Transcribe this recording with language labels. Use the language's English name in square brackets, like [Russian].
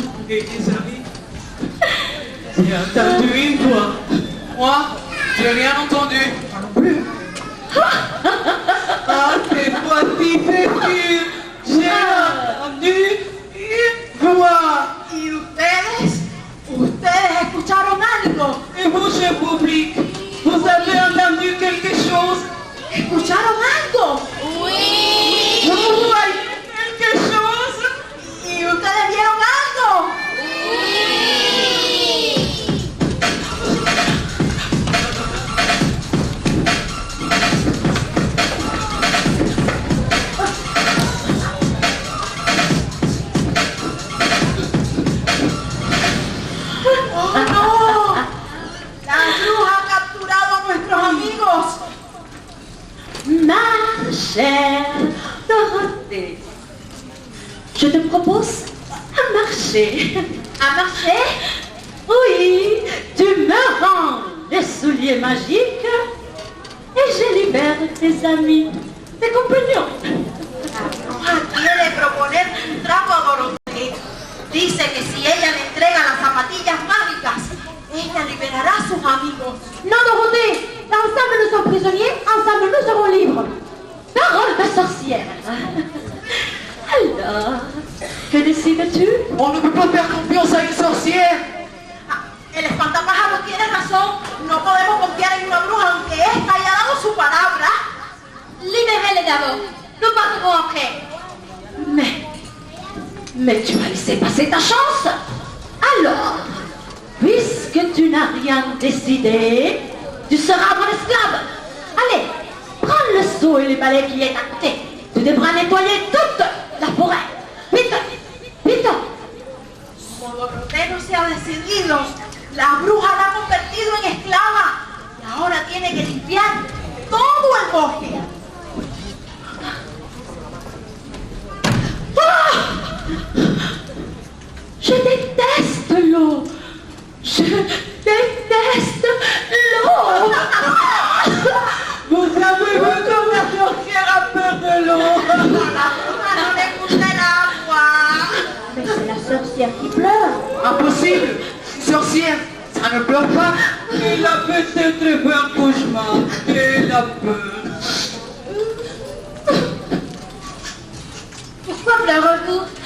[French] Et tes amis, j'ai entendu une voix. Moi, j'ai rien entendu. Moi non plus. Ah, cette fois-ci, c'est sûr. J'ai entendu une voix. [Spanish] ¿Y ustedes? ¿Ustedes escucharon algo? [French] Et vous, cher public, vous avez entendu quelque chose? [Spanish] ¿Escucharon algo? [French] Oui. Vous voyez quelque chose? [Spanish] ¿Y ustedes vieron algo? ¡Oh, no! La bruja ha capturado a nuestros amigos. [French] Ma chère Dorothée, je te propose un marché. Un marché? Oui, tu me rends les souliers magiques et je libère tes amis, tes compagnons. [Spanish] La bruja quiere proponer un trato a Dorotea. Dice que si ella le entrega las zapatillas mágicas, ella liberará a sus amigos. [French] Non, Dorothée, ensemble nous sommes prisonniers, ensemble nous serons libres. Parole de sorcière. Alors, que décides-tu? On ne peut pas faire confiance à une sorcière. [Spanish] Ah, el espantapájaros tiene razón. No podemos confiar en una bruja aunque esta haya dado su palabra. [French] Libérez-les d'abord. Nous partirons après. Mais tu as laissé passer ta chance. Alors, puisque tu n'as rien décidé, tu seras mon esclave. Allez, prends le seau et les balais qui est à côté. Tu devras nettoyer toute la forêt. Vite, vite. [Spanish] Como Dorotea no se ha decidido, la bruja la ha convertido en esclava y ahora tiene que limpiar todo el bosque. [French] Je déteste l'eau. Je déteste l'eau. Vous avez vu comme la sorcière a peur de l'eau. [Spanish] A la bruja no le gusta el agua. [French] Mais c'est la sorcière qui pleure. Impossible. Une sorcière, ça ne pleure pas. Elle a peut-être fait un cauchemar. Elle a peur. Pourquoi pleurez-vous?